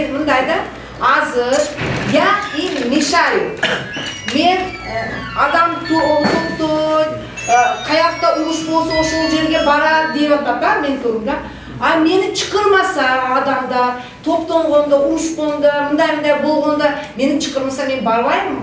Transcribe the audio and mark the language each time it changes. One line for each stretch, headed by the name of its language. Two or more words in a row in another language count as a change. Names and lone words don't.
Kyrgyz: мындайда азыр
Russian: я им мешаю.
Kyrgyz: Мен адам топтойт, каякта уруш болсо ошол жерге барат деп атат да мен турумда. А мени чакырмаса адамдар топтонгондо, урушкондо, мындай болгондо мени чакырмаса мен барбаймын.